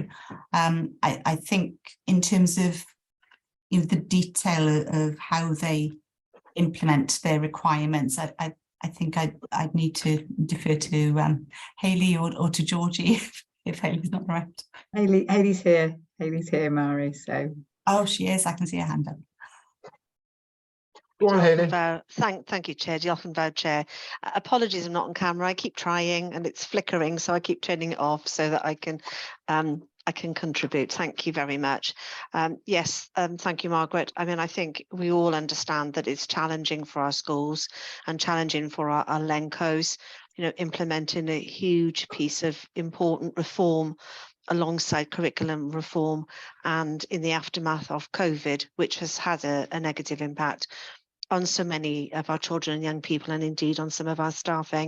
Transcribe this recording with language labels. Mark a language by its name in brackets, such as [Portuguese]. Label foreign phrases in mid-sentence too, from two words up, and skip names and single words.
[English] I think in terms of, you know, the detail of how they implement their requirements, I think I'd need to defer to Hayley or to Georgie if Hayley's not around. Hayley's here. Hayley's here, Mari. So. Oh, she is. I can see her hand up. Go on, Hayley. Thank you, Chair. [Welsh] Diolch yn fawr, [English] Chair. Apologies, I'm not on camera. I keep trying and it's flickering, so I keep turning it off so that I can contribute. Thank you very much. Yes, thank you, Margaret. I mean, I think we all understand that it's challenging for our schools and challenging for our Lencos, you know, implementing a huge piece of important reform alongside curriculum reform and in the aftermath of COVID, which has had a negative impact on so many of our children and young people, and indeed on some of our staffing.